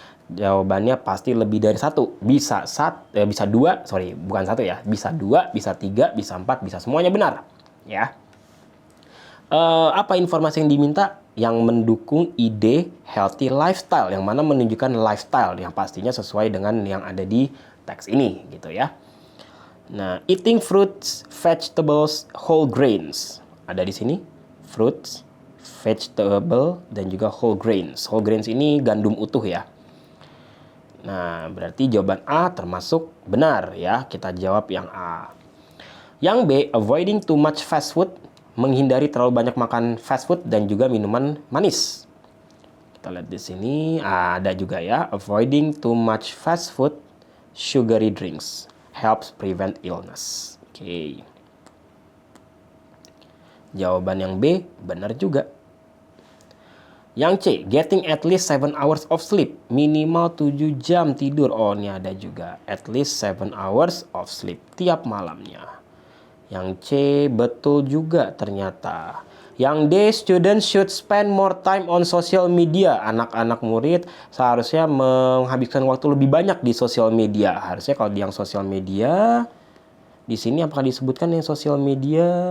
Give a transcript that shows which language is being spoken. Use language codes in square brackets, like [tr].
[id] Jawabannya pasti lebih dari satu. Bisa dua, bukan satu ya. Bisa 2, bisa 3, bisa 4, bisa semuanya benar ya. Apa informasi yang diminta? Yang mendukung ide healthy lifestyle, yang mana menunjukkan lifestyle yang pastinya sesuai dengan yang ada di teks ini gitu ya. [en] Nah, eating fruits, vegetables, whole grains. [id] Ada di sini [en] fruits, vegetable, [id] dan juga [en] whole grains. [id] Whole grains ini gandum utuh ya. Nah, berarti jawaban A termasuk benar ya. Kita jawab yang A. Yang B, [en] avoiding too much fast food, [id] menghindari terlalu banyak makan fast food dan juga minuman manis. Kita lihat di sini ada juga ya, [en] avoiding too much fast food, sugary drinks helps prevent illness. Oke. [id] Jawaban yang B benar juga. Yang C, [en] getting at least 7 hours of sleep, [id] minimal 7 jam tidur. Oh, ini ada juga, [en] at least 7 hours of sleep [id] tiap malamnya. Yang C betul juga ternyata. Yang D, [en] students should spend more time on social media. [id] Anak-anak murid seharusnya menghabiskan waktu lebih banyak di social media. Harusnya kalau di yang social media, di sini apakah disebutkan yang social media?